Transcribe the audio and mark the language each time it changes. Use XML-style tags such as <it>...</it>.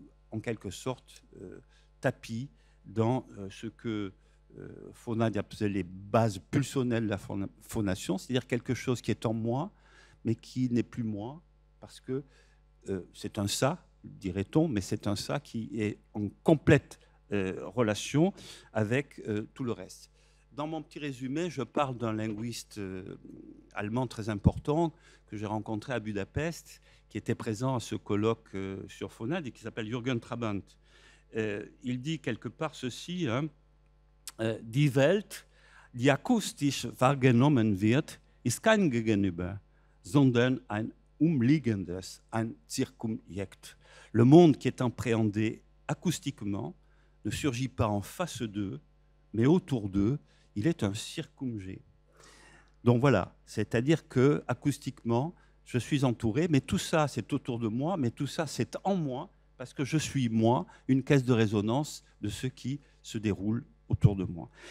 <fr>en quelque sorte tapi dans ce que Phonak appelait les bases pulsionnelles de la phonation, c'est-à-dire quelque chose qui est en moi, mais qui n'est plus moi, parce que c'est un ça, dirait-on, mais c'est un ça qui est en complète relation avec tout le reste. Dans mon petit résumé, je parle d'un linguiste allemand très important que j'ai rencontré à Budapest, qui était présent à ce colloque sur Phonak et qui s'appelle Jürgen Trabant. Il dit quelque part ceci, hein,</fr> <de>Die Welt, die akustisch wahrgenommen wird, ist kein Gegenüber, sondern ein umliegendes, ein Circumject.</de> <fr>Le monde qui est appréhendé acoustiquement ne surgit pas en face d'eux, mais autour d'eux, il est un circumjet. Donc voilà, c'est-à-dire que acoustiquement, je suis entouré, mais tout ça, c'est autour de moi, mais tout ça, c'est en moi, parce que je suis, moi, une caisse de résonance de ce qui se déroule autour de moi.</fr>